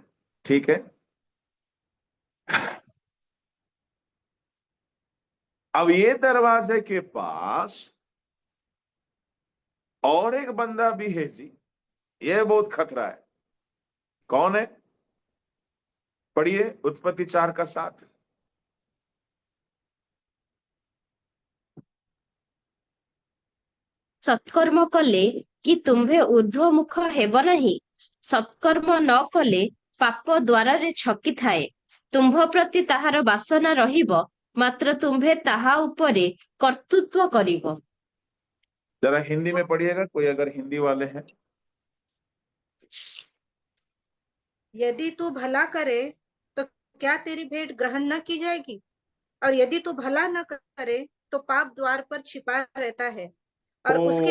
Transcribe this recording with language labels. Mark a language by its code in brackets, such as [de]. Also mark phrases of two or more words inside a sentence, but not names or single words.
[hi] ठीक है, अब ये दरवाजे के पास और एक बंदा भी है जी, ये बहुत खतरा है। कौन है? पढ़िए उत्पत्ति 4:7। [or] ସତ୍କର୍ମ କଲେ କି ତୁମ୍ଭେ ଊର୍ଦ୍ଧ୍ୱମୁଖ ହେବ ନାହିଁ। ସତ୍କର୍ମ ନ କଲେ ପାପ ଦ୍ୱାରରେ ଛକିଥାଏ। ତୁମ୍ଭ ପ୍ରତି ତାହାର ବାସନା ରହିବ, ମାତ୍ର ତୁମ୍ଭେ ତାହା ଉପରେ କର୍ତ୍ତୃତ୍ୱ କରିବ। [hi] जरा हिंदी में पढ़िएगा, कोई अगर हिंदी वाले हैं। यदि तू भला करे तो क्या तेरी भेंट ग्रहण न की जाएगी? और यदि तू भला न करे तो पाप द्वार पर छिपा रहता है और उसकी